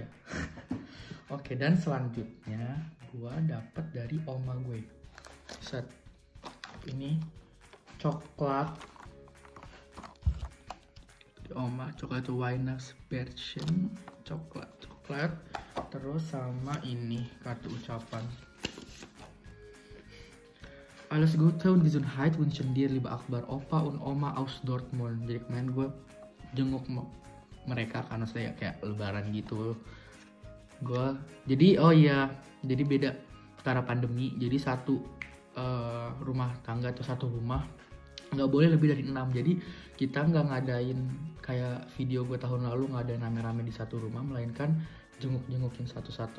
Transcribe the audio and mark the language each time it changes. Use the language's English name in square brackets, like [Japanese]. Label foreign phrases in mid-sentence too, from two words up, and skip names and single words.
[Indonesian] Oke, dan selanjutnya gue dapet dari oma gue ini coklat oma, coklat Weihnachtsbärchen, coklat, terus sama ini kartu ucapan, [German] Alles Gute und Gesundheit wünschen dir liebe Akbar, Opa und Oma aus Dortmund. [Indonesian] Jadi kemarin gue jenguk mereka karena saya kayak lebaran gitu. Jadi beda karena pandemi. Jadi satu rumah tangga atau satu rumah nggak boleh lebih dari 6. Jadi kita nggak ngadain kayak video gue tahun lalu ngadain rame-rame di satu rumah, melainkan jengukin satu-satu.